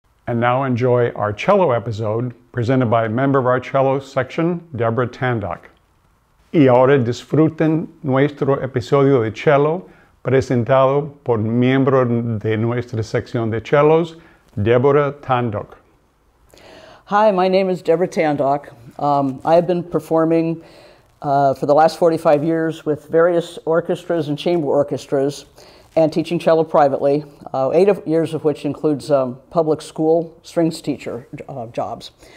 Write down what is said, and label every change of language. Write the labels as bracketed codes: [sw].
[en] And now enjoy our cello episode presented by a member of our cello section, Deborah Tandoc. [es] Y ahora disfruten nuestro episodio de cello presentado por miembro de nuestra sección de cellos, Deborah Tandoc. [en] Hi, my name is Deborah Tandoc. I have been performing for the last 45 years with various orchestras and chamber orchestras and teaching cello privately, 8 years of which includes public school strings teacher jobs.